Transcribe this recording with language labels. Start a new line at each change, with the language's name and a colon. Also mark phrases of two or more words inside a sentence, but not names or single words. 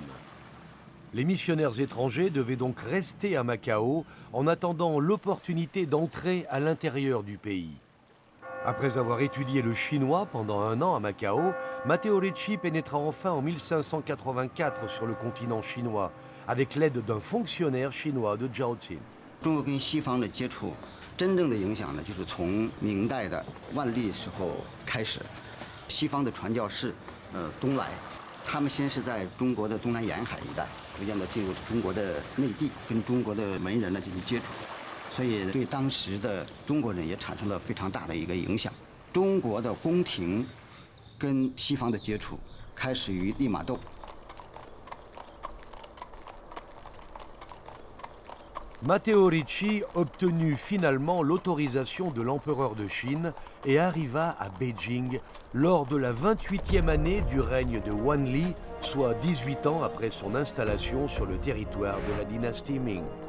French: Les missionnaires étrangers devaient donc rester à Macao en attendant l'opportunité d'entrer à l'intérieur du pays. Après avoir étudié le chinois pendant 1 an à Macao, Matteo Ricci pénétra enfin en 1584 sur le continent chinois, avec l'aide d'un fonctionnaire chinois de Zhaoqin.
Chinese: 中国跟西方的接触，真正的影响呢，就是从明代的万历时候开始，西方的传教士，东来，他们先是在中国的东南沿海一带，逐渐的进入中国的内地，跟中国的文人呢进行接触，所以对当时的中国人也产生了非常大的一个影响。中国的宫廷跟西方的接触开始于利玛窦。
French: Matteo Ricci obtenu finalement l'autorisation de l'empereur de Chine et arriva à Beijing lors de la 28e année du règne de Wanli, soit 18 ans après son installation sur le territoire de la dynastie Ming.